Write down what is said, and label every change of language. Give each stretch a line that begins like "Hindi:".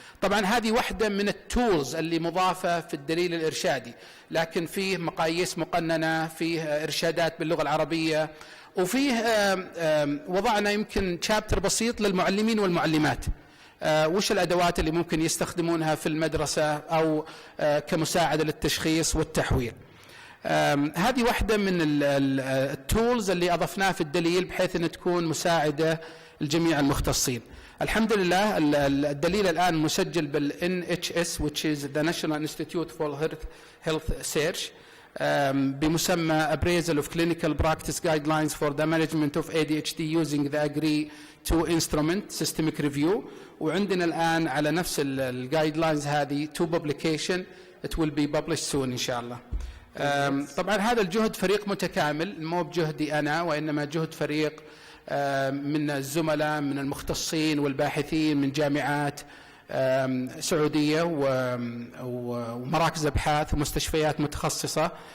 Arabic: طبعا هذه واحدة من التولز اللي مضافة في الدليل الإرشادي، لكن فيه مقاييس مقننة، فيه إرشادات باللغة العربية، وفيه وضعنا يمكن شابتر بسيط للمعلمين والمعلمات، وش الأدوات اللي ممكن يستخدمونها في المدرسة أو كمساعدة للتشخيص والتحويل. هذه واحدة من التولز اللي أضفناها في الدليل بحيث أن تكون مساعدة لجميع المختصين. الحمد لله الدليل الآن مسجل بال
English: NHS which is the National Institute for Health Search بمسمى Appraisal of Clinical Practice Guidelines for the Management of ADHD using the Agree to Instrument Systemic Review.
Arabic: وعندنا الآن على نفس الجايدلاينز هذه
English: 2 publication it will be published soon
Arabic: إن شاء الله. طبعا هذا الجهد فريق متكامل، مو بجهدي أنا وإنما جهد فريق من الزملاء من المختصين والباحثين من جامعات سعودية ومراكز أبحاث ومستشفيات متخصصة.